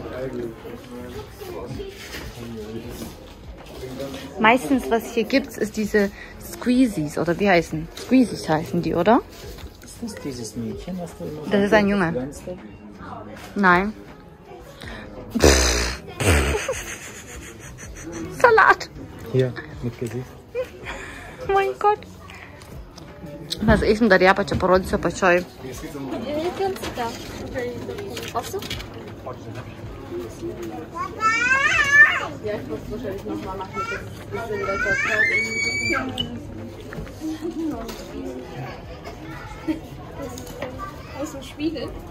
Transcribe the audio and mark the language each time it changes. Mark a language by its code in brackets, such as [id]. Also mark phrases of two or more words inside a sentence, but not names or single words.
[de] Meistens, was hier gibt, ist diese Squeezies. Oder wie heißen? Squeezies heißen die, oder? Ist das dieses Mädchen, was du immer Das ist ein Junge. Nein. Salat. Hier, mit Gesicht. Oh mein Gott. [lt] Mes eisim dar ją pačią, parodysiu apačioj. [de] Ja, ich muss wahrscheinlich nochmal machen, dass es ein bisschen besser schaut. Das ist ein Spiegel.